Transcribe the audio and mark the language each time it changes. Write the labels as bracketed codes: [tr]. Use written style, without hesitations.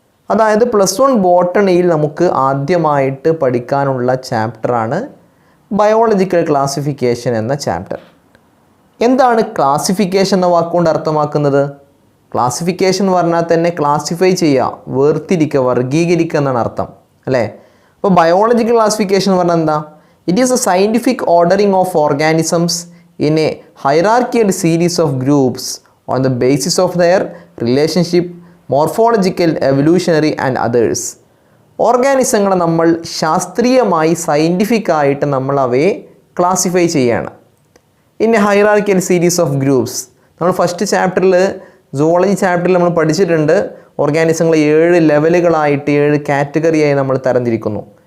[ml] അതായത് +1 ബോട്ടണിയിൽ നമുക്ക് ആദ്യമായിട്ട് പഠിക്കാനുള്ള ചാപ്റ്ററാണ് ബയോളജിക്കൽ ക്ലാസിഫിക്കേഷൻ എന്ന ചാപ്റ്റർ. എന്താണ് ക്ലാസിഫിക്കേഷൻ എന്ന വാക്കുകൊണ്ട് അർത്ഥമാക്കുന്നത്? ക്ലാസിഫിക്കേഷൻ എന്ന് പറഞ്ഞാൽ തന്നെ ക്ലാസിഫൈ ചെയ്യുക, വേർതിരിക്കുക, വർഗീകരിക്കുക എന്നാണ് അർത്ഥം, അല്ലേ? അപ്പോൾ ബയോളജിക്കൽ ക്ലാസിഫിക്കേഷൻ എന്ന് പറഞ്ഞാൽ എന്താ? [en] It is a scientific ordering of organisms in a hierarchical series of groups on the basis of their relationship, morphological, evolutionary and others. [ml] ഓർഗാനിസങ്ങളെ നമ്മൾ ശാസ്ത്രീയമായി സയൻറ്റിഫിക്കായിട്ട് നമ്മൾ അവയെ ക്ലാസിഫൈ ചെയ്യാണ്. In A hierarchical series of groups. നമ്മൾ first ചാപ്റ്ററിൽ zoology ചാപ്റ്ററിൽ നമ്മൾ പഠിച്ചിട്ടുണ്ട്, ഓർഗാനിസങ്ങളെ 7 ലെവലുകളായിട്ട് 7 കാറ്റഗറിയായി നമ്മൾ തരംതിരിക്കുന്നു.